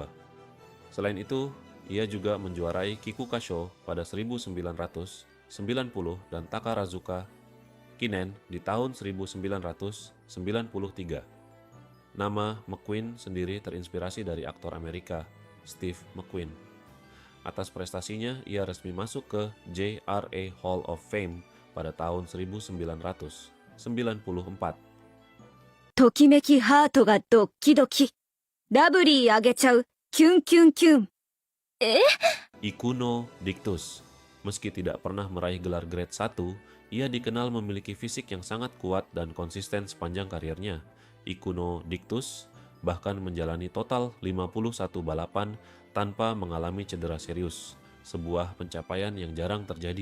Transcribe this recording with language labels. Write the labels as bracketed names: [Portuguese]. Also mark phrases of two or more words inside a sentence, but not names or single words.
[Indonesian] Selain itu, ia juga menjuarai Kikukasho pada 1990 dan Takarazuka Kinen di tahun 1993. Nama McQueen sendiri terinspirasi dari aktor Amerika, Steve McQueen. Atas prestasinya, ia resmi masuk ke JRA Hall of Fame pada tahun 1994. [Japanese] ときめきハートがドッキドキ。ラブリーあげちゃう。キュンキュンキュン。 [Indonesian] Ikuno Dictus. Meski tidak pernah meraih gelar Grade 1, ia dikenal memiliki fisik yang sangat kuat dan konsisten sepanjang karirnya. Ikuno Dictus bahkan menjalani total 51 balapan tanpa mengalami cedera serius, sebuah pencapaian yang jarang terjadi.